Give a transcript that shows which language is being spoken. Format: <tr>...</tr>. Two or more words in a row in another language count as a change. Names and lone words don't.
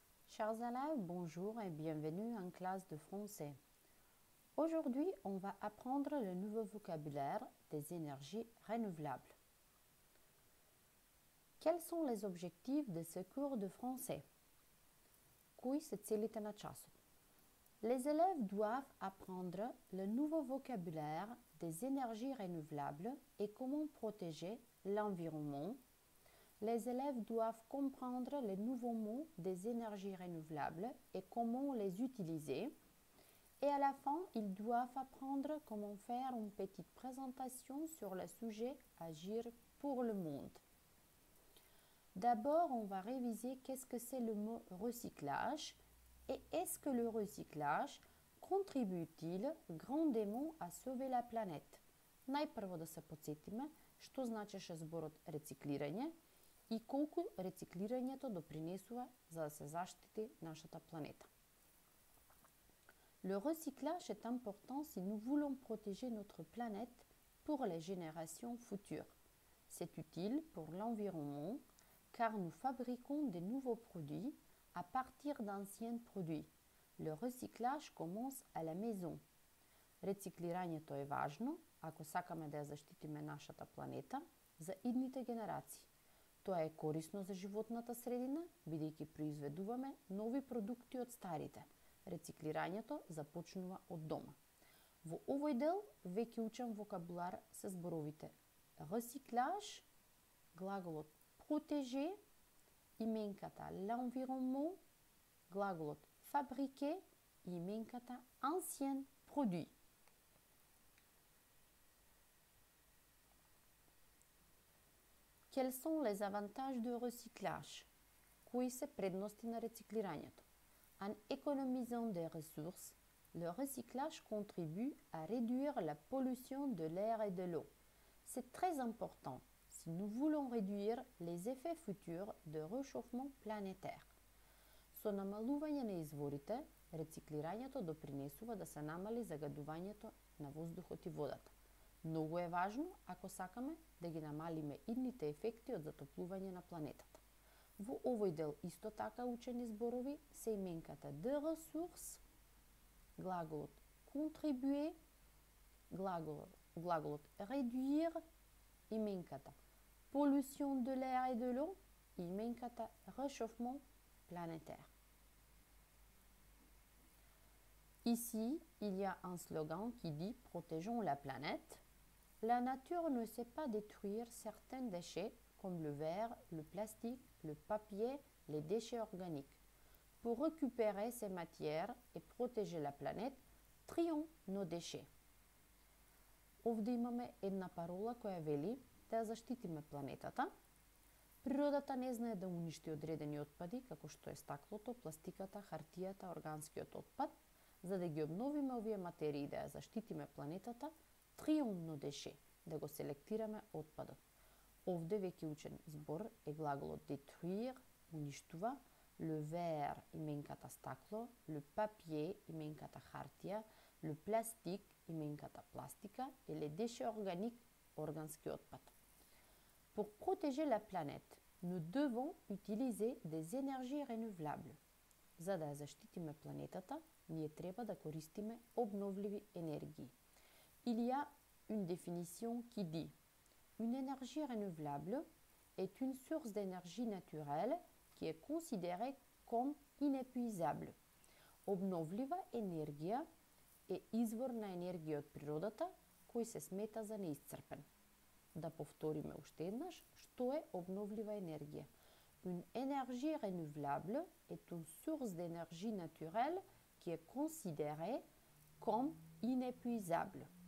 <fr>Chers élèves, bonjour et bienvenue en classe de français. Aujourd'hui, on va apprendre le nouveau vocabulaire des énergies renouvelables. Quels sont les objectifs de ce cours de français?</fr> <mk>Кои са целите на часот?</mk> <fr>Les élèves doivent apprendre le nouveau vocabulaire des énergies renouvelables et comment protéger l'environnement. Les élèves doivent comprendre les nouveaux mots des énergies renouvelables et comment les utiliser. Et à la fin, ils doivent apprendre comment faire une petite présentation sur le sujet Agir pour le monde. D'abord, on va réviser qu'est-ce que c'est le mot recyclage et est-ce que le recyclage contribue-t-il grandement à sauver la planète.</fr> <mk>Најпрво да се подсетиме што значеше зборот рециклирање и колку рециклирањето допринесува за да се заштити нашата планета.</mk> <fr>Le recyclage est important si nous voulons protéger notre planète pour les générations futures. C'est utile pour l'environnement car nous fabriquons de nouveaux produits à partir d'anciens produits. Le recyclage commence à la maison.</fr> <mk>Рециклирањето е важно ако сакаме да ја заштитиме нашата планета за идните генерации. Тоа е корисно за животната средина, бидејќи произведуваме нови продукти од старите. Рециклирањето започнува од дома. Во овој дел веќе учам вокабулар со зборовите recyclage, глаголот protéger, именката l'environnement, глаголот fabriquer и именката</mk> <fr>ancien produit. Quels sont les avantages du recyclage?</fr> <mk>Кои се предности на рециклирањето?</mk> <fr>En économisant des ressources, le recyclage contribue à réduire la pollution de l'air et de l'eau. C'est très important si nous voulons réduire les effets futurs de réchauffement planétaire.</fr> <mk>Со намалување на изворите, рециклирањето допринесува да се намали загадувањето на воздухот и водата. Многу е важно ако сакаме да ги намалиме идните ефекти од затоплување на планетата. Во овој дел исто така учени зборови се именката</mk> <fr>de ressources,</fr> <mk>глаголот contribuer, глаголот réduire, именката</mk> <fr>pollution de l'air et de l'eau</fr> <mk>и именката</mk> <fr>réchauffement planétaire. Ici, il y a un slogan qui dit « Protégeons la planète ». La nature ne sait pas détruire certains déchets comme le verre, le plastique, le papier, les déchets organiques. Pour récupérer ces matières et protéger la planète, trions nos déchets.</fr> <mk>Овде имаме една парола која вели да заштитиме планетата. Природата не знае да уништи одредени отпади, како што е стаклото, пластиката, хартијата, органскиот отпад. За да ги обновиме овие материи да ја заштитиме планетата,</mk> <fr>trions nos déchets,</fr> <mk>да го селектираме отпадот. Овде веќе учен збор е глаголот détruire, уништува,</mk> <fr>le verre</fr> <mk>именката стакло,</mk> <fr>le papier</fr> <mk>именката хартија,</mk> <fr>le plastique</fr> <mk>именката пластика</mk> <fr>et les déchets organiques</fr> <mk>органски отпад.</mk> <fr>Pour protéger la planète, nous devons utiliser des énergies renouvelables.</fr> <mk>За да ја заштитиме планетата, ние треба да користиме обновливи енергии.</mk> <fr>Il y a une définition qui dit une énergie renouvelable est une source d'énergie naturelle qui est considérée comme inépuisable.</fr> <mk>Обновлива енергија е извор на енергија од природата кој се смета за неисцрпен. Да повториме уште еднаш што е обновлива енергија.</mk> <fr>Une énergie renouvelable est une source d'énergie naturelle qui est considérée comme inépuisable.</fr>